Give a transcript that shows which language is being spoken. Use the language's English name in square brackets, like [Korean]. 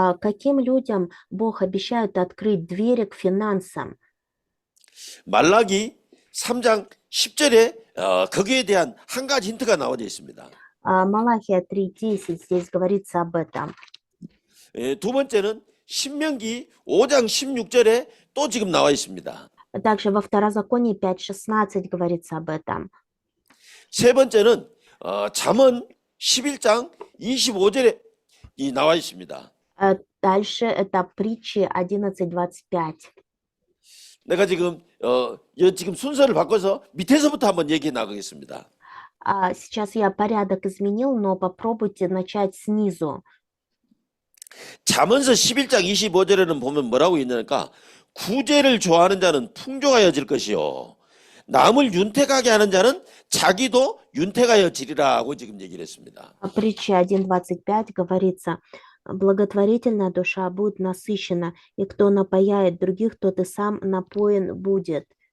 [Russian] Каким людям Бог обещает открыть двери к финансам? [Korean] 말라기 3장 10절에 거기에 대한 한 가지 힌트가 나와져 있습니다. [Russian] Малахия 3:10 здесь говорится об этом. [Korean] 두 번째는 신명기 5장 16절에 또 지금 나와 있습니다. [Russian] Также во Второзаконии 5:16 говорится об этом. [Korean] 세 번째는 잠언 11장 25절에 이 나와 있습니다. [Russian] Дальше это притчи 11:25. [Korean] 내가 지금 지금 순서를 바꿔서 밑에서부터 한번 얘기해 나가겠습니다. [Russian] Сейчас я порядок изменил, но попробуйте начать снизу. [Korean] 잠언서 11장 25절에는 보면 뭐라고 있냐니까 구제를 좋아하는 자는 풍족하여질 것이요 남을 윤택하게 하는 자는 자기도 윤택하여지리라고 지금 얘기를 했습니다. [Russian] Притча 1:25 говорится: благотворительная душа будет насыщена, и кто напояет других, тот и сам напоен будет.